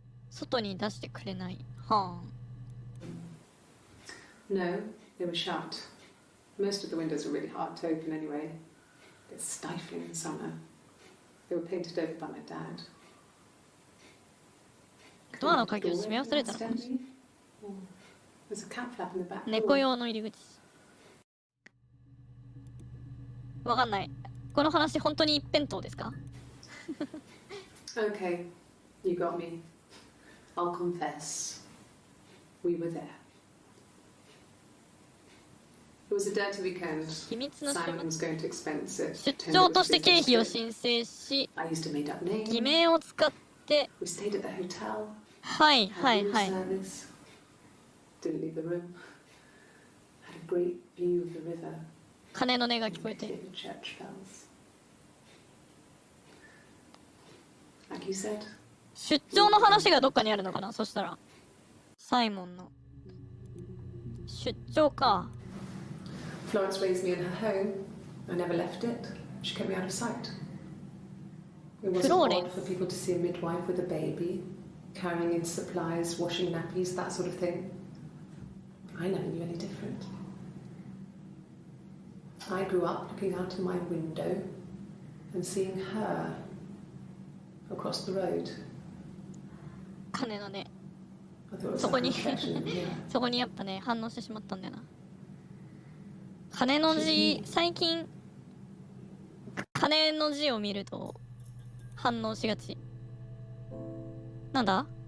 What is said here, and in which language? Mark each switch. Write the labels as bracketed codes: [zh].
[ja] 外に出してくれない。はあ。 [en] No, they were shut. Most of the windows were really hard to open anyway. It's stifling in summer. They were painted over by my dad. [ja] ドアの鍵を閉め忘れたのかもしれない。 [en] There's a cat flap in the back [ja] 猫 [en] door. [ja] 用の入り口。わかんない。この話本当に一辺倒ですか？ [en] Okay, you got me. I'll confess. We were there. was a dirty weekend. [ja] 秘密の [en] Simon was going to expense it. [ja] 出張として経費を申請し、 [en] I used a made-up name. [ja] 偽名を使って、 [en] We stayed at the hotel. [ja] はいは [en] Had [ja] い [en] room [ja] はい。 [en] service. Didn't leave the room. Had a great view of the river. [ja] 鐘の音が聞こえて。 [en] Hear the church bells. Like you said. [ja] 出張の話がどっかにあるのかな、そしたら。サイモンの。出張か。 [en] Florence raised me in her home. I never left it. She kept me out of sight. It wasn't Florence. odd for people to see a midwife with a baby, carrying in supplies, washing nappies, that sort of thing. I never knew any different. I grew up looking out of my window and seeing her across the road. [ja] 鐘のね。 [en] I thought it was [ja] そこ [en] like a [ja] に [en] reflection in the mirror. [ja] そこにやっぱね、反応してしまったんだよな。鐘の字、最近、鐘の字を見ると反応しがち。なんだ？